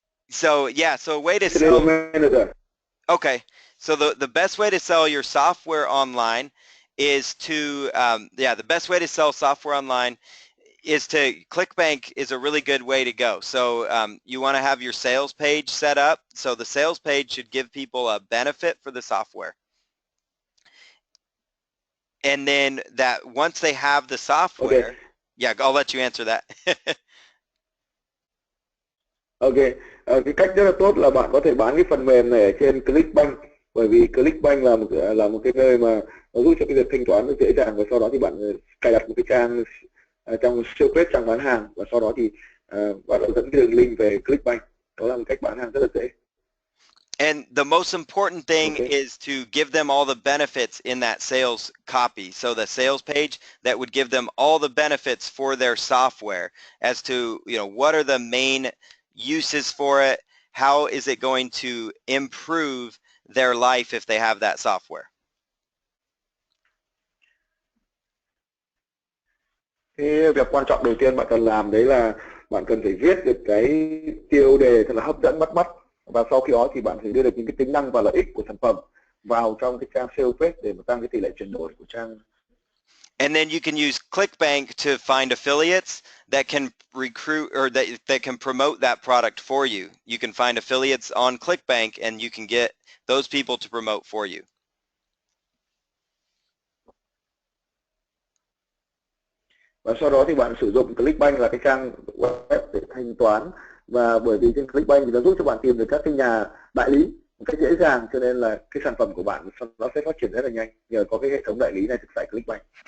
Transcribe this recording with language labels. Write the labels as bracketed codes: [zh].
[en] So yeah, so a way to sell. Okay, so the best way to sell your software online is to, yeah, the best way to sell software online is to, ClickBank is a really good way to go. So you want to have your sales page set up. So the sales page should give people a benefit for the software. And then that once they have the software, Okay. yeah, I'll let you answer that. [vi] Ok, cái cách rất là tốt là bạn có thể bán cái phần mềm này ở trên ClickBank, bởi vì ClickBank là một cái nơi mà nó giúp cho cái việc thanh toán nó dễ dàng, và sau đó thì bạn cài đặt một cái trang trong siêu quét trang bán hàng, và sau đó thì bạn dẫn cái đường link về ClickBank. Đó là một cách bán hàng rất là dễ. [en] And the most important thing is to give them all the benefits in that sales copy. So the sales page that would give them all the benefits for their software as to, you know, what are the main uses for it? How is it going to improve their life if they have that software. [vi] Cái việc quan trọng đầu tiên bạn cần làm đấy là bạn cần phải viết được cái tiêu đề thật là hấp dẫn bắt mắt, và sau khi đó thì bạn phải đưa được những cái tính năng và lợi ích của sản phẩm vào trong cái trang sales page để mà tăng cái tỷ lệ chuyển đổi của trang. [en] And then you can use ClickBank to find affiliates that can recruit or that can promote that product for you. You can find affiliates on ClickBank and you can get those people to promote for you. [vi] Và sau đó thì bạn sử dụng ClickBank là cái trang web để thanh toán, và bởi vì trên ClickBank thì nó giúp cho bạn tìm được các cái nhà đại lý một cách dễ dàng, cho nên là cái sản phẩm của bạn nó sẽ phát triển rất là nhanh nhờ có cái hệ thống đại lý này tại ClickBank.